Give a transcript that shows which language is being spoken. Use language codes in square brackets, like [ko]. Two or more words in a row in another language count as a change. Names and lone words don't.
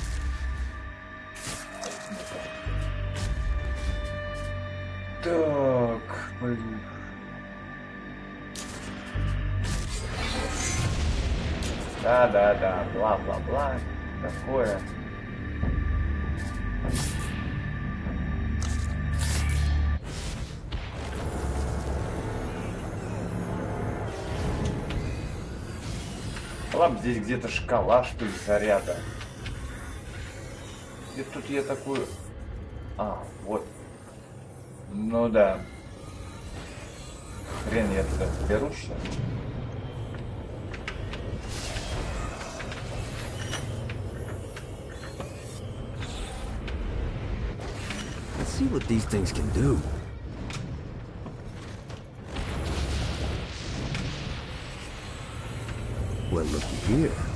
[ru] Так, блин. Да, бла-бла-бла. Такое. Ладно, здесь где-то шкала, что ли, заряда. И тут я такую... А, вот. Ну да. Хрен я туда берусь сейчас. [en] Let's see what these things can do. Well, looky here.